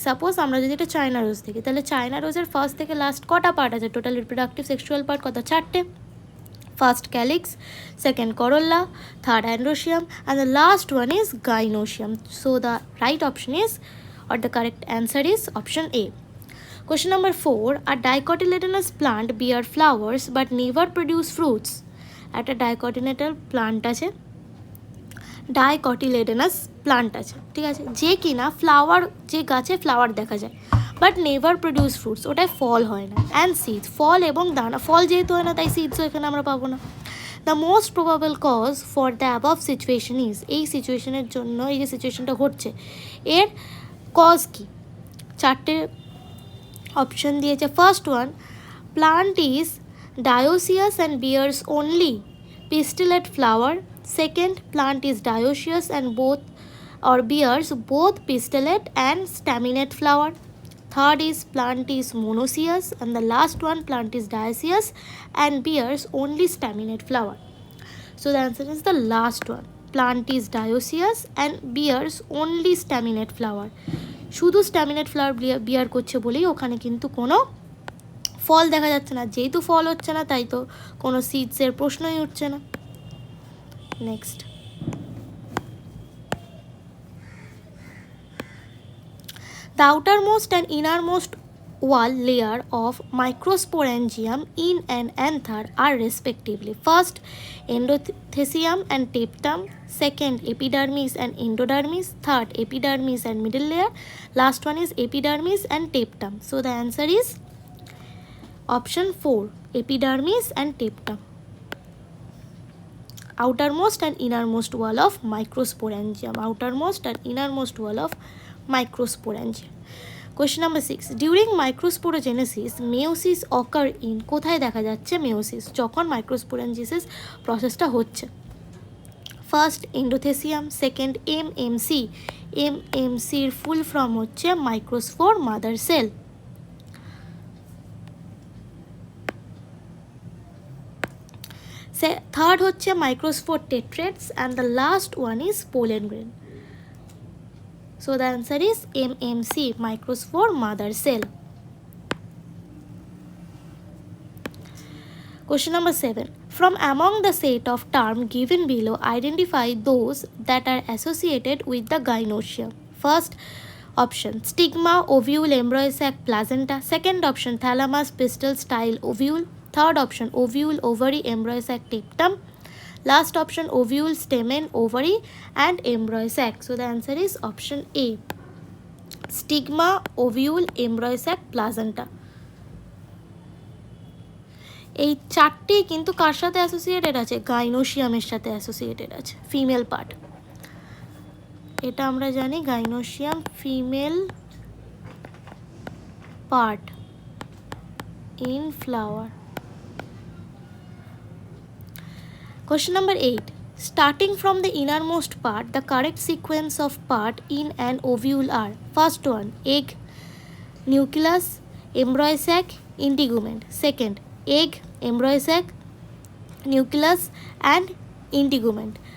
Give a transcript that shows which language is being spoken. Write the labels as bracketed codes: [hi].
[bn] Suppose আমরা যদি এটা চায়না রোজ দেখি, তাহলে চায়না রোজের ফার্স্ট থেকে লাস্ট কটা পার্ট আছে? [en] Total reproductive sexual part কত? 4টে। First calyx, second corolla, third androecium, and the last one is gynoecium. So the right option is, or the correct answer is option A. Question number 4. A dicotyledonous plant bear flowers but never produce fruits. [bn] একটা ডাইকটিলেডনাল plant আছে, ডাইকটিলেডনাস plant আছে, ঠিক আছে, যে কিনা flower, যে গাছে flower দেখা যায় [en] but never produce fruits, [bn] ওটায় ফল হয় না। অ্যান্ড সিডস, ফল এবং দানা, ফল যেহেতু হয় না তাই সিডসও এখানে আমরা পাবো না। [en] the most probable cause for the above situation is, [bn] এই সিচুয়েশনের জন্য, এই যে সিচুয়েশনটা ঘটছে এর কজ কি? 4টে অপশন দিয়েছে। [en] First one, plant is dioecious and bears only pistillate flower. Second, plant is dioecious and bears both pistillate and staminate flower. Third is plant is monoecious, and the last one, plant is dioecious and bears only staminate flower. So the answer is the last one, plant is dioecious and bears only staminate flower. [bn] শুধু স্ট্যামিনেট flower বিয়ার করছে বলেই ওখানে কিন্তু কোনো ফল দেখা যাচ্ছে না। যেহেতু ফল হচ্ছে না তাই তো কোনো সিডসের প্রশ্নই উঠছে না। [en] Next, the outermost and innermost wall layer of Microsporangium in an anther are respectively: first, endothecium and tapetum; second, epidermis and endodermis; third, epidermis and middle layer; last one is epidermis and tapetum. So the answer is option 4, epidermis and tapetum. Outermost and innermost wall of Microsporangium. Outermost and innermost wall of Microsporangium. Question number 6. During microsporogenesis, meiosis occur in, [bn] কোথায় দেখা যাচ্ছে [en] meiosis [bn] যখন মাইক্রোস্পোরেঞ্জিসিস প্রসেসটা হচ্ছে? [en] First endothecium, second MMC, এমএমসির full form হচ্ছে microspore mother cell. Third হচ্ছে microspore tetrads, and the last one is pollen grain. So the answer is MMC, microspore mother cell. Question number 7. From among the set of terms given below, identify those that are associated with the gynoecium. First option, stigma, ovule, embryo sac, placenta. Second option, thalamus, pistil, style, ovule. Third option, ovule, ovary, embryo sac, tapetum. Last option, ovule, stamen, ovary and embryo sac. So the answer is option A, stigma, ovule, embryo sac, placenta. [bn] এই চারটি কিন্তু কার সাথে associated আছে? গাইনোসিয়ামের সাথে associated আছে, female part. এটা আমরা জানি, [en] Gynoecium female part in flower. Question number 8. Starting from the innermost part, the correct sequence of part in an ovule are: first one, egg, nucleus, embryo sac, integument. Second, egg, embryo sac, nucleus and integument.